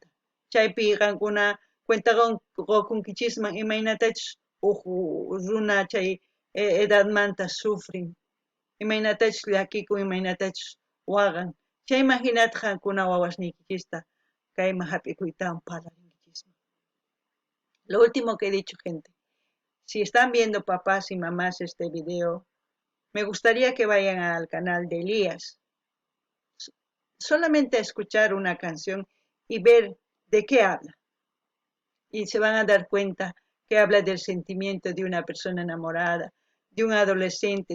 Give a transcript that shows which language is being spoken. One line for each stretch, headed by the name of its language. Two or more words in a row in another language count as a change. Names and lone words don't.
Quechua: Chaypi qankuna cuenta qokunkichisman imaynatachus runa chay edadmanta sufrin, imaynatachus llakikun, imaynatachus waqan. Chayman hinata qankuna wawasniykichista kayman hap'ikuytawan parlarinkichisman.
Spanish: Lo último que he dicho, gente. Si están viendo papás y mamás este video, me gustaría que vayan al canal de Elías. Solamente a escuchar una canción y ver de qué habla. Y se van a dar cuenta que habla del sentimiento de una persona enamorada, de un adolescente.